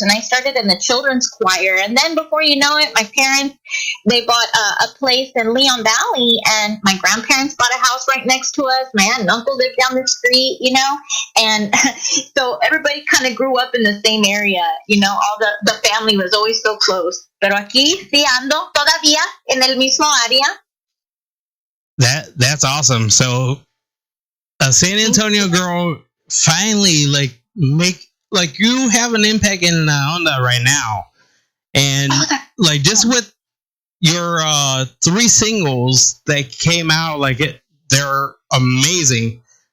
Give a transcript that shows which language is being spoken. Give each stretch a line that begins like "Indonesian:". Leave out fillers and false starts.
English: And I started in the children's choir. And then before you know it, my parents, they bought a place in Leon Valley. And my grandparents bought a house right next to us. My aunt and uncle lived down the street, And so everybody kind of grew up in the same area. All the family was always so close.
Spanish: Pero aquí sí ando todavía en el mismo área.
English: That's awesome. So a San Antonio girl finally you have an impact in Honda right now, and just with your 3 singles that came out, they're amazing.